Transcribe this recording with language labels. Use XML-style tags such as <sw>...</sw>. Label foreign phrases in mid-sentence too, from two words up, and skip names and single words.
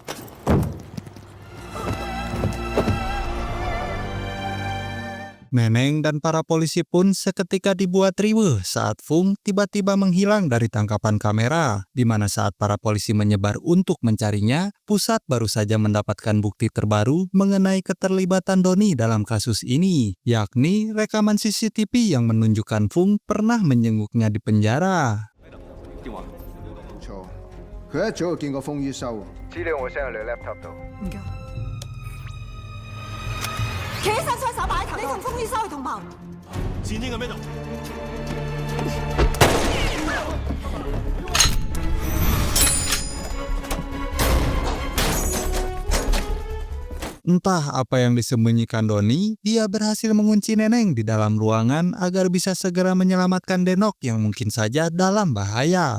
<id>Neneng dan para polisi pun seketika dibuat riweuh saat Fung tiba-tiba menghilang dari tangkapan kamera, di mana saat para polisi menyebar untuk mencarinya, pusat baru saja mendapatkan bukti terbaru mengenai keterlibatan Doni dalam kasus ini, yakni rekaman CCTV yang menunjukkan Fung pernah menjenguknya di penjara.</id> <yue>錯，佢一早就見過風於修。資料我 send 去你 laptop 度。唔該。企起身，雙手擺喺頭。你同風於修去同謀。錢應喺邊度？</yue> <id>Entah apa yang disembunyikan Doni, dia berhasil mengunci Neneng di dalam ruangan agar bisa segera menyelamatkan Denok yang mungkin saja dalam bahaya.</id>